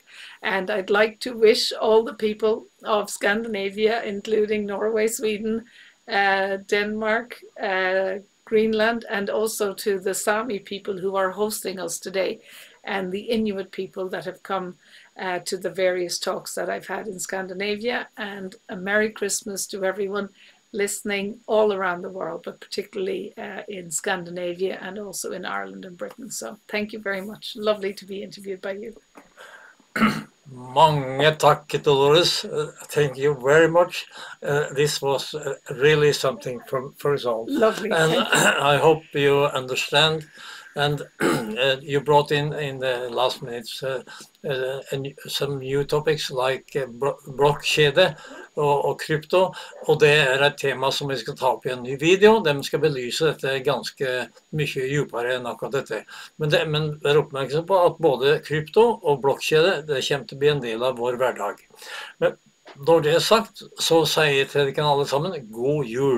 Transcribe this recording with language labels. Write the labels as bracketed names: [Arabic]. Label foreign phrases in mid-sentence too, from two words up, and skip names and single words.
[English] And I'd like to wish all the people of Scandinavia, including Norway, Sweden, Denmark, Greenland, and also to the Sami people who are hosting us today, and the Inuit people that have come to the various talks that I've had in Scandinavia. And a Merry Christmas to everyone listening all around the world, but particularly in Scandinavia and also in Ireland and Britain. So thank you very much. Lovely to be interviewed by you. [Norwegian] Mange takk, [English] Dolores. Thank you very much. This was really something for us all. Lovely. And I hope you understand. And you brought in the last minutes some new topics like [Norwegian] blokkjede og krypto. Og det et tema som vi skal ta opp i en ny video. De skal belyse dette ganske mye dypere enn akkurat dette. Men vær oppmerksom på at både krypto og blokkjede det kommer til å bli en del av vår hverdag. Men når det sagt, så sier jeg til dere alle sammen god jul.